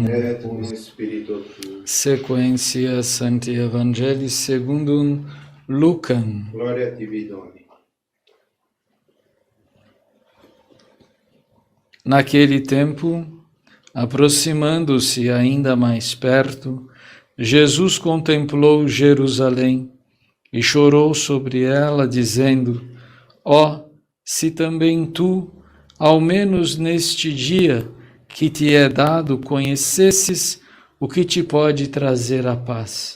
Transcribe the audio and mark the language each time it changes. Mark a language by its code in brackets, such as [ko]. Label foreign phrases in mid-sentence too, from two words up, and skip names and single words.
[la] Et cum spiritu tuo. Sequentia Sancti Evangelii secundum Lucam. Gloria a tibi, Domine. [pt] Naquele tempo, aproximando-se ainda mais perto, Jesus contemplou Jerusalém e chorou sobre ela, dizendo: Ó, se também tu, ao menos neste dia que te é dado, conhecesses o que te pode trazer a paz.